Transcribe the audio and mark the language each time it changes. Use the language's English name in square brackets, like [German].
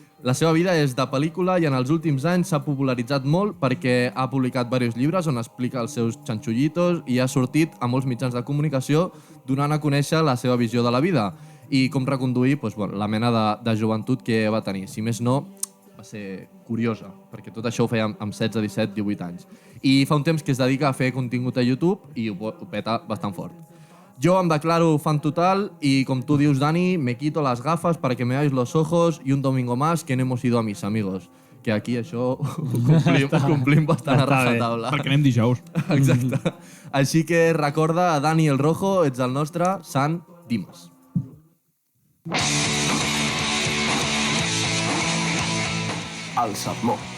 [Catalan] La seva vida és de pel·lícula i en els últims anys s'ha popularitzat molt perquè ha publicat diversos llibres on explica els seus xanxullitos i ha sortit a molts mitjans de comunicació donant a conèixer la seva visió de la vida i com reconduir la mena de joventut que va tenir. Si més no, va ser curiosa, perquè tot això ho feia amb 16, 17, 18 anys. I fa un temps que es dedica a fer contingut a YouTube i ho peta bastant fort. Jo em declaro fan total [Spanish] y, [Catalan] com tu dius, [Spanish] Dani, me quito las gafas para que me veáis los ojos y un domingo más que no hemos ido a mis amigos. [Catalan] Que aquí això ho complim bastant a rajatabla. Perquè anem dijous. Exacte. Així que recorda, a Dani el Rojo, ets el nostre Sant Dimes. El sermó.